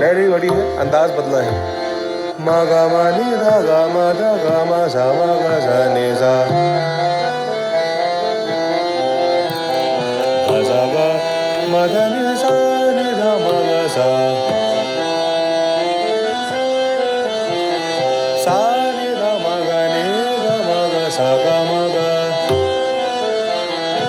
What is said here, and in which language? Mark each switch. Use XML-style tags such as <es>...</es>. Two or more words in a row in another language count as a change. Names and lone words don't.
<hi>लय नहीं बढ़ी है, अंदाज बदला है। मा गा मा नी धा गा मा धा गा मा सा मा गा सा नि सा धा सा गा मा धा नि सा नि धा मा गा सा सा नि धा मा गा नि धा मा गा सा गा मा गा</hi>